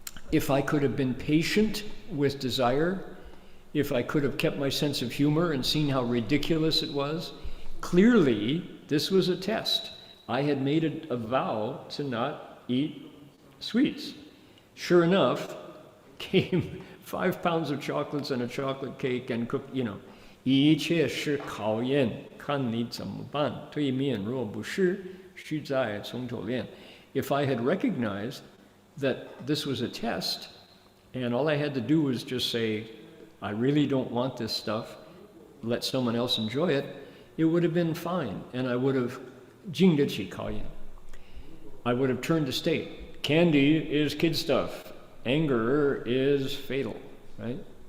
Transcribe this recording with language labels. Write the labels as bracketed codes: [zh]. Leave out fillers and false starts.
[en] If I could have been patient with desire, if I could have kept my sense of humor and seen how ridiculous it was, clearly this was a test. I had made a vow to not eat sweets. Sure enough, came 5 pounds of chocolates and a chocolate cake and cooked, 一切是考验，看你怎么办。 [zh] 对面若不是，须在从头练。 [en] If I had recognized that this was a test, and all I had to do was just say, I really don't want this stuff, let someone else enjoy it, it would have been fine, and I would have 经得起考验. I would have turned to state, candy is kid stuff, anger is fatal, right?